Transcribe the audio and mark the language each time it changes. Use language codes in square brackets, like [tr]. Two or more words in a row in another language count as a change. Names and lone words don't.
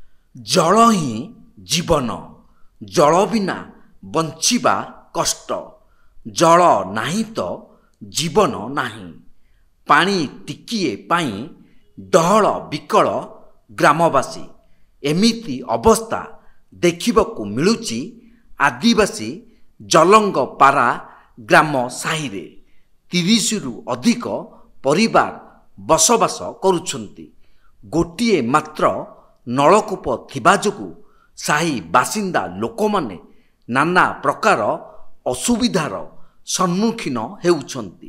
[or] ଜଳ ହିଁ ଜୀବନ, ଜଳ ବିନା ବଞ୍ଚିବା କଷ୍ଟ। ଜଳ ନାହିଁ ତ ଜୀବନ ନାହିଁ। ପାଣି ଟିକିଏ ପାଇଁ ଡହଳ ବିକଳ ଗ୍ରାମବାସୀ। ଏମିତି ଅବସ୍ଥା ଦେଖିବାକୁ ମିଳୁଛି ଆଦିବାସୀ ଜଳଙ୍ଗ ପଡ଼ା ଗ୍ରାମ ସାହି ରେ। 30 ରୁ ଅଧିକ ପରିବାର ବସବାସ କରୁଛନ୍ତି। ଗୋଟିଏ ମାତ୍ର ନଳକୂପ ଥିବା ଯୋଗୁ ସାହି ବାସିନ୍ଦା ଲୋକମାନେ ନାନା ପ୍ରକାର ଅସୁବିଧାର ସମ୍ମୁଖୀନ ହେଉଛନ୍ତି।